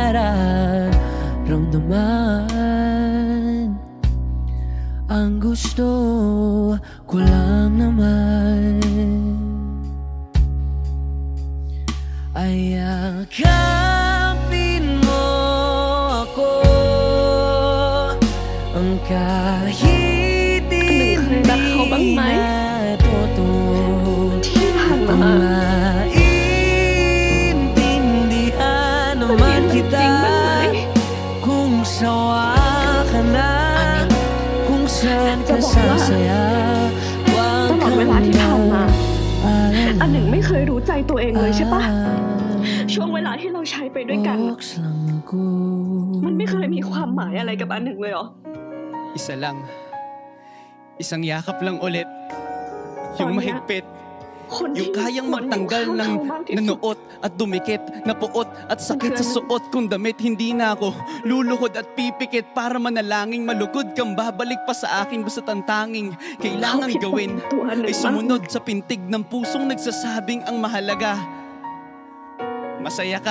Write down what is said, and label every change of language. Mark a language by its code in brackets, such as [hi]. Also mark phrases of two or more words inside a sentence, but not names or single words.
[tl] nararamdaman Ang gusto ko lang naman Ay yakapin mo ako Ang kahit hindi natutuwa [th] ที่ผ่าน [tl] Kung [th] มา [tl] maintindihan naman kita Kung sawa ka na Kung saan ka sasaya [th] ตลอดเวลาที่ผ่านมา อันหนึ่งไม่เคยรู้ใจตัวเองเลยใช่ปะ ช่วงเวลาที่เราใช้ไปด้วยกัน มันไม่เคยมีความหมายอะไรกับอันหนึ่งเลยเหรอ [tl] Isa lang. Isang yakap lang ulit. Yung mahigpit. [th] คนที่ [tl] Yung kayang [th] ควรอยู่ [tl] magtanggal [th] ข้าง [tl] ng [th] เขามากที่สุด [tl] nanuot at dumikit, napuot at sakit sa suot kong damit. Hindi na ako luluhod at pipikit para manalangin. Malugod kang babalik pa sa akin. Basta't ang tanging kailangan gawin ay sumunod sa pintig ng pusong nagsasabing ang mahalaga. Masaya ka.